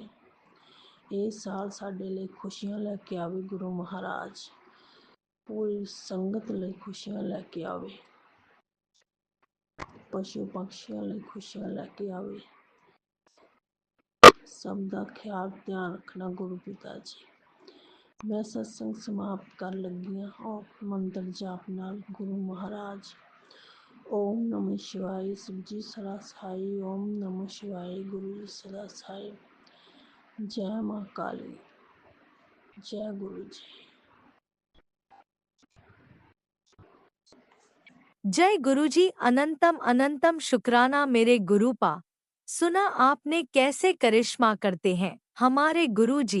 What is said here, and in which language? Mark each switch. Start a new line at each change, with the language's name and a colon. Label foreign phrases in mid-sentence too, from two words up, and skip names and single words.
Punjabi: ਇਹ ਸਾਲ ਸਾਡੇ ਲਈ ਖੁਸ਼ੀਆਂ ਲੈ ਕੇ ਆਵੇ ਗੁਰੂ ਮਹਾਰਾਜ, ਪੂਰੀ ਸੰਗਤ ਲਈ ਖੁਸ਼ੀਆਂ ਲੈ ਕੇ ਆਵੇ, ਪਸ਼ੂ ਪੰਛੀਆਂ ਲਈ ਖੁਸ਼ੀਆਂ ਲੈ ਕੇ ਆਵੇ। ਸਭ ਦਾ ਖਿਆਲ ਧਿਆਨ ਰੱਖਣਾ ਗੁਰੂ ਪਿਤਾ ਜੀ। ਮੈਂ ਸਤਸੰਗ ਸਮਾਪਤ ਕਰਨ ਲੱਗੀ ਹਾਂ ਔਰ ਮੰਤਰ ਜਾਪ ਨਾਲ ਗੁਰੂ ਮਹਾਰਾਜ।
Sanskrit: ॐ नमः शिवाय,
Hindi: शिव जी सदा सहाय।
Sanskrit: ओम नमः शिवाय,
Hindi: गुरु जी सदा सहाय। जय माँ काली, जय गुरु जी। जय गुरुजी। अनंतम अनंतम शुक्राना मेरे गुरुपा। सुना आपने कैसे करिश्मा करते हैं हमारे गुरुजी।